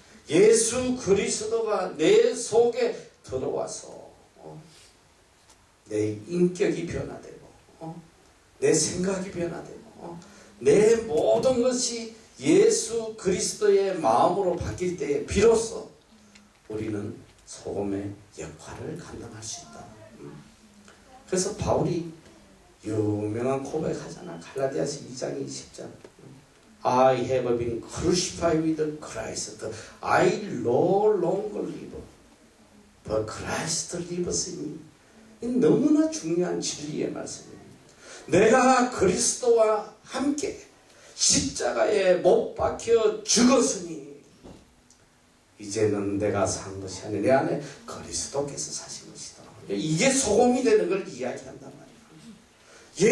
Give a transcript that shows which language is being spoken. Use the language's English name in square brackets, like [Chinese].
[Korean] 예수 그리스도가 내 속에 들어와서 내 인격이 변화되고 내 생각이 변화되고 내 모든 것이 예수 그리스도의 마음으로 바뀔 때에 비로소 우리는 소금의 역할을 감당할 수 있다. 그래서 바울이 유명한 고백하잖아. 갈라디아서 2장 20절. [English] I have been crucified with Christ. I no longer live, but Christ lives in me. [Korean] 너무나 중요한 진리의 말씀입니다. 내가 그리스도와 함께 십자가에 못 박혀 죽었으니 이제는 내가 산 것이 아니라 내 안에 그리스도께서 사신 것이다. 이게 소금이 되는 걸 이야기한단 말이야.